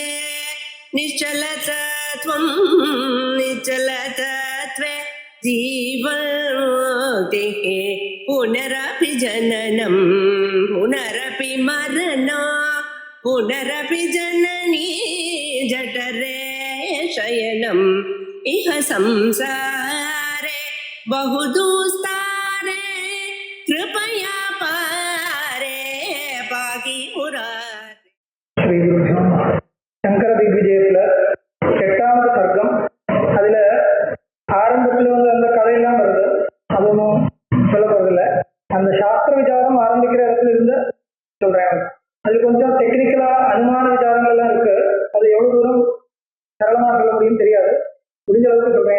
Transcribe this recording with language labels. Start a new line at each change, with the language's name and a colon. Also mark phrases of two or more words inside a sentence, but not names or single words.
Sanskrit: निश्चलतत्वं निश्चलतत्वे जीवन्मुक्तिः पुनरपि जननं पुनरपि मरणं पुनरपि जननी जठरे शयनम् इह संसारे बहुदुस्तारे कृपया पारे पाहि मुरारे.
Tamil: சங்கர திக்விஜயத்துல 8வது சர்க்கம். அதுல ஆரம்பத்துல அந்த கதையெல்லாம் வருது, அது ஒன்றும் சொல்ல போறதில்ல. அந்த சாஸ்திர விசாரம் ஆரம்பிக்கிற இடத்துல இருந்து சொல்றேன். அது கொஞ்சம் டெக்னிக்கலா அனுமான விசாரங்கள் எல்லாம் இருக்கு. அது எவ்வளவு தூரம் சரளமாக சொல்ல முடியும் தெரியாது, முடிஞ்ச அளவுக்கு சொல்றேன்.